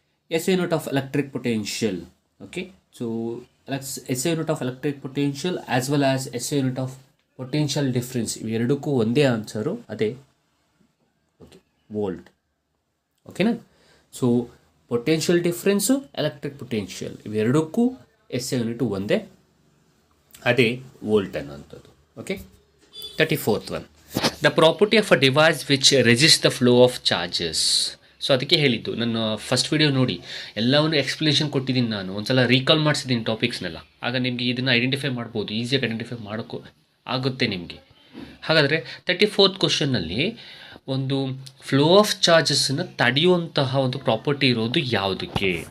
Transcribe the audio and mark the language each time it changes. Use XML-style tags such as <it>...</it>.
<en>SI unit of electric potential. Okay, so SI unit of electric potential as well as SI unit of potential difference,</en> <kn>ಇವೆರಡಕ್ಕೂ ಒಂದೇ answer, ಅದೇ</kn> <en>Okay volt. ಓಕೆನಾ?</en> <kn>So potential difference, electric potential ಇವೆರಡಕ್ಕೂ SI unit ಒಂದೇ, ಅದೇ volt ಅನ್ನೋಂಥದ್ದು.</kn> <en>Okay, 34th one. The property of a device which resists the flow of charges.</en> <kn>So ಅದಕ್ಕೆ ಹೇಳಿದ್ದು, ನನ್ನ first video ನೋಡಿ ಎಲ್ಲವನ್ನು ಎಕ್ಸ್ಪ್ಲನೇಷನ್ ಕೊಟ್ಟಿದ್ದೀನಿ, ನಾನು ಒಂದ್ಸಲ ರೀಕಾಲ್ ಮಾಡಿಸಿದ್ದೀನಿ ಟಾಪಿಕ್ಸ್ನೆಲ್ಲ. ಆಗ ನಿಮಗೆ ಇದನ್ನು ಐಡೆಂಟಿಫೈ ಮಾಡ್ಬೋದು, ಈಸಿಯಾಗಿ ಐಡೆಂಟಿಫೈ ಮಾಡೋಕ್ಕೂ ಆಗುತ್ತೆ ನಿಮಗೆ. ಹಾಗಾದರೆ 34th ಕ್ವಶನ್ನಲ್ಲಿ ಒಂದು ಫ್ಲೋ ಆಫ್ ಚಾರ್ಜಸ್ಸನ್ನು ತಡೆಯುವಂತಹ ಒಂದು ಪ್ರಾಪರ್ಟಿ ಇರೋದು ಯಾವುದಕ್ಕೆ?</kn>